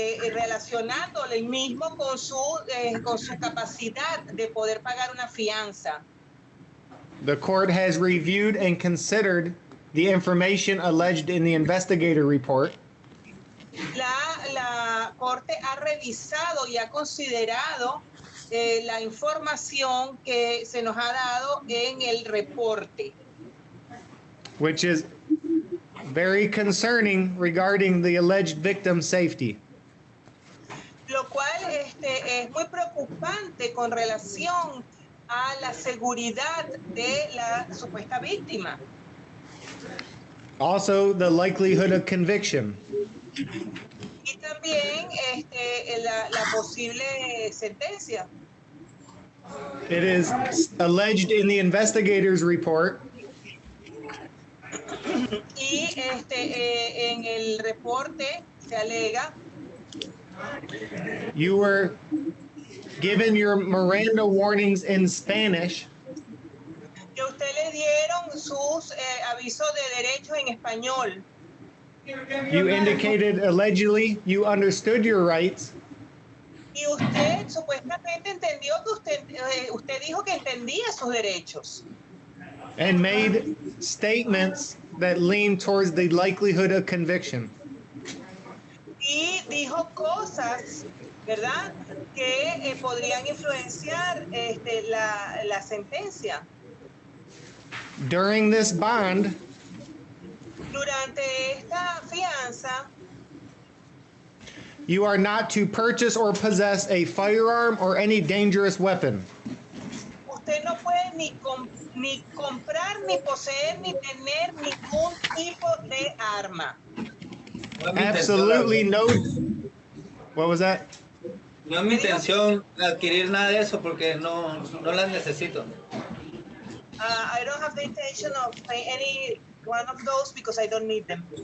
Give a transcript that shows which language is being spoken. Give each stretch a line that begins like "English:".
Spanish: relacionándolo el mismo con su capacidad de poder pagar una fianza.
English: the court has reviewed and considered the information alleged in the investigator report,
Spanish: La Corte ha revisado y ha considerado la información que se nos ha dado en el reporte,
English: which is very concerning regarding the alleged victim's safety.
Spanish: lo cual es muy preocupante con relación a la seguridad de la supuesta víctima.
English: Also, the likelihood of conviction.
Spanish: Y también la posible sentencia.
English: It is alleged in the investigator's report
Spanish: Y en el reporte se alega
English: you were given your Miranda warnings in Spanish
Spanish: que usted le dieron sus avisos de derechos en español.
English: You indicated allegedly you understood your rights
Spanish: Y usted supuestamente entendió que usted dijo que entendía sus derechos.
English: and made statements that lean towards the likelihood of conviction.
Spanish: Y dijo cosas, ¿verdad?, que podrían influenciar la sentencia.
English: During this bond,
Spanish: Durante esta fianza,
English: you are not to purchase or possess a firearm or any dangerous weapon.
Spanish: usted no puede ni comprar, ni poseer, ni tener ningún tipo de arma.
English: Absolutely no. What was that?
Spanish: No es mi intención adquirir nada de eso porque no las necesito.
English: I don't have the intention of buying any one of those because I don't need them.